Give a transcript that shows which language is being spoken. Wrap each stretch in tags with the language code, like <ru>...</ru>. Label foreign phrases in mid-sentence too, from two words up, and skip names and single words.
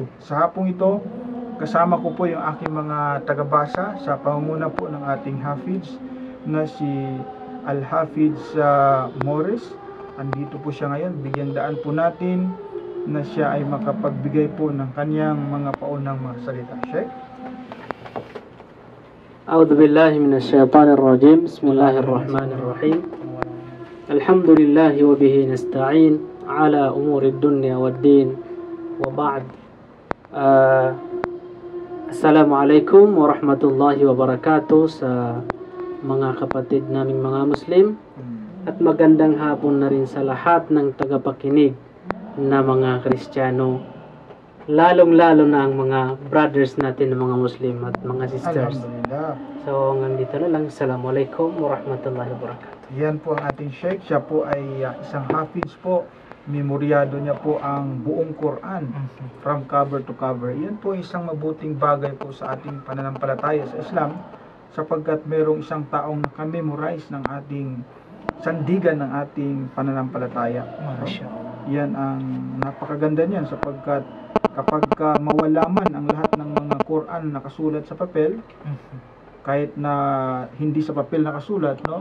<tl>Sa hapong ito, kasama ko po yung aking mga tagabasa sa pangunguna po ng ating Hafiz na si Al-Hafiz Morris. Andito po siya ngayon. Bigyan daan po natin na siya ay makapagbigay po ng kanyang mga paunang mga salita. Sheikh?</tl> <ar>أعوذ بالله من الشيطان الرجيم. بسم الله الرحمن الرحيم. الحمد لله وبه نستعين على أمور الدنيا والدين وبعد. السلام عليكم ورحمة الله وبركاته</ar> <tl>sa mga kapatid naming mga Muslim at magandang hapon na rin sa lahat ng tagapakinig na mga Kristiyano, lalong-lalo na ang mga brothers natin na mga Muslim at mga sisters. So, hanggang dito na lang.</tl> <ar>السلام عليكم ورحمة الله وبركاته.</ar> <tl>Yan po ang ating Sheikh. Siya po ay isang Hafiz po. Memoryado niya po ang buong Quran</tl> <en>from cover to cover.</en> <tl>Yan po isang mabuting bagay po sa ating pananampalataya sa Islam, sapagkat merong isang taong nakamemorize ng ating sandigan ng ating pananampalataya. Yan ang napakaganda niyan, sapagkat kapag mawala man ang lahat ng mga Quran na nakasulat sa papel, kahit na hindi sa papel nakasulat, no?</tl>